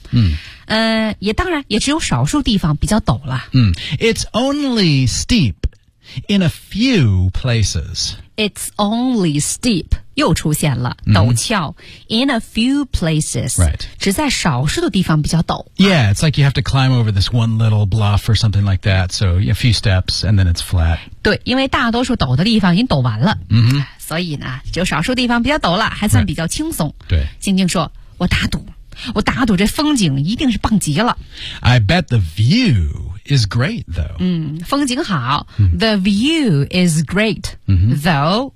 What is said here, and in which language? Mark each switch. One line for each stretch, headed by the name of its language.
English: yeah.
Chinese: 也当然也只有少数地方比较陡了、
English: It's only steepIn a few places. It's only steep.
Chinese: 又出现了陡峭
English: In a few places. Right.
Chinese: 只在少数的地方比较陡
English: Yeah, it's like you have to climb over this one little bluff or something like that. So a few steps and then it's flat.
Chinese: 对因为大多数陡的地方已经陡完了、 mm-hmm. 所以呢只有少数地方比较陡了还算比较轻松、
English: right. 对
Chinese: 静静说我打赌这风景一定是棒极了
English: I bet the viewis great though、风景好、the view is great、though、